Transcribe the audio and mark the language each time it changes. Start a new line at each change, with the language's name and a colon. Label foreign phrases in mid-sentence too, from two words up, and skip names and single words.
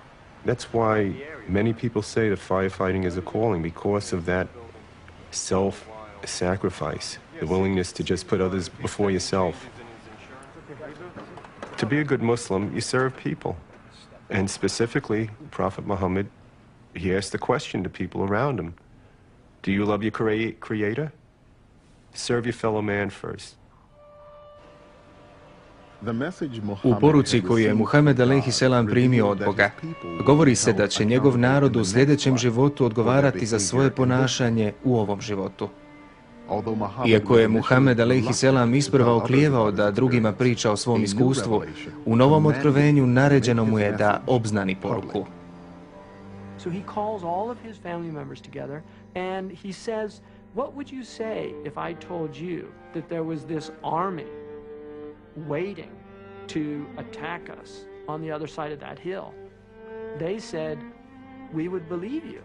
English: That's why many people say that firefighting is a calling, because of that self-sacrifice, the willingness to just put others before yourself. To be a good Muslim, you serve people. And specifically, Prophet Muhammad, he asked the question to people around him, do you love your Creator? Serve your fellow man first.
Bosnian: U poruci koju je Muhammed a.s. primio od Boga, govori se da će njegov narod u sljedećem životu odgovarati za svoje ponašanje u ovom životu. Iako je Muhammed a.s. isprva oklijevao da drugima priča o svom iskustvu, u novom otkrovenju naređeno mu je da obznani poruku.
English: So he calls all of his family members together and he says, what would you say if I told you that there was this army waiting to attack us on the other side of that hill? They said, we would believe you.